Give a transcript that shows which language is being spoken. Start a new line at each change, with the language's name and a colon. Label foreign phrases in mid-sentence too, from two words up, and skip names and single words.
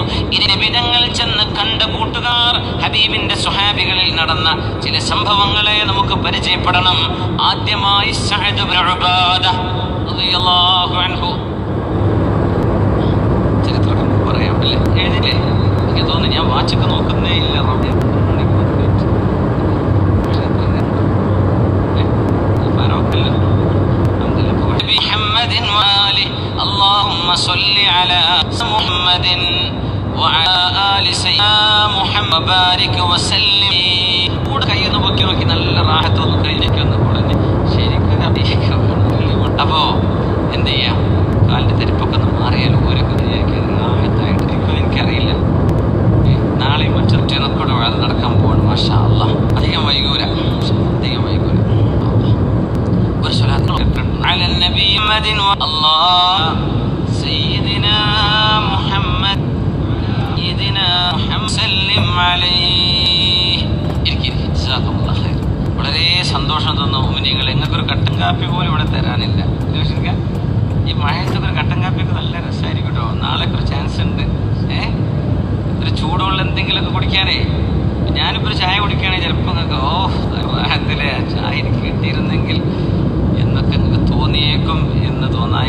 Malayalam: ഇനി നബി തങ്ങൾ ചെന്ന് കണ്ട കൂട്ടുകാർ, ഹബീബിന്റെ സ്വഹാബികളിൽ നടന്ന ചില സംഭവങ്ങളെ നമുക്ക് പരിചയപ്പെടണം. ആദ്യമായി സഅദ് ഇബ്നു ഉബാദ റളിയല്ലാഹു അൻഹു. ചരിത്രം പറയാം അല്ലേ? എഴുതില്ലേ? എനിക്ക് തോന്നുന്നു ഞാൻ വാച്ചൊക്കെ നോക്കുന്നേ ഇല്ല.
Arabic: اللهم صل على محمد وعلى آل سيدنا محمد بارك وسلم.
Malayalam: കൂടെ കൈയൊന്ന് പൊക്കി നോക്കി, നല്ല റാഹത്തൊന്ന് കഴിഞ്ഞൊന്ന് കൂടെ ശരിക്കും അപ്പോ എന്ത് ചെയ്യാം? കാലിന്റെ തെരുപ്പൊക്കെ ഒന്ന് മാറിയാലും ഓരൊക്കെ റാഹത്തായിട്ടിരിക്കും. എനിക്കറിയില്ല, നാളെയും മറ്റൊറ്റൊക്കെ കൂടെ അത് നടക്കാൻ പോകണം.
Arabic: ما شاء الله,
Malayalam: അധികം വൈകൂല. ഒരു സ്വലാത്ത്
Arabic: على النبي محمد الله سيدنا محمد سيدنا محمد سلم عليه. جزاك الله خير.
Malayalam: വളരെ സന്തോഷം തോന്നുന്നു മുഅ്മിനീങ്ങൾ. നിങ്ങൾക്കൊരു കട്ടൻ കാപ്പി പോലും ഇവിടെ തരാനില്ല. ഈ മഴയത്തൊക്കെ ഒരു കട്ടൻ കാപ്പിയൊക്കെ നല്ല രസമായിരിക്കും കേട്ടോ. നാളെ ഒരു ചാൻസ് ഉണ്ട്. ഒരു ചൂടുള്ള എന്തെങ്കിലുമൊക്കെ കുടിക്കാനേ. ഞാനിപ്പോൾ ഒരു ചായ കുടിക്കുകയാണെങ്കിൽ ചിലപ്പോൾ നിങ്ങൾക്ക് റാഹത്തിലെ ചായ എനിക്ക് കിട്ടിയിരുന്നെങ്കിൽ എന്നൊക്കെ നിങ്ങൾക്ക് തോന്നിയേക്കും എന്ന് തോന്നായി.